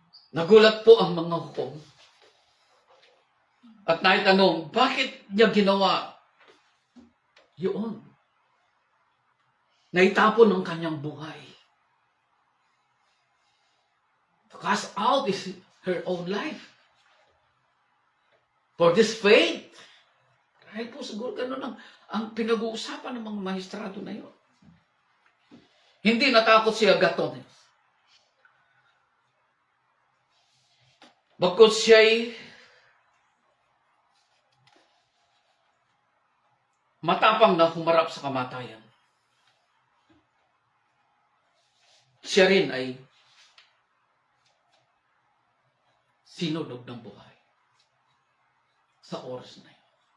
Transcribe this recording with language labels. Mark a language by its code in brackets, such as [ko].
[tl] Nagulat po ang mga hukom at naitanong, bakit niya ginawa yun? Naitapon ang kanyang buhay. [en] To cast out is her own life. For this faith. [tl] Dahil po siguro ganun ang pinag-uusapan ng mga maestrado na yun. Hindi natakot si Agathon. Bagkot siya'y matapang na humarap sa kamatayan, siya rin ay sinunog ng buhay sa oras na yun.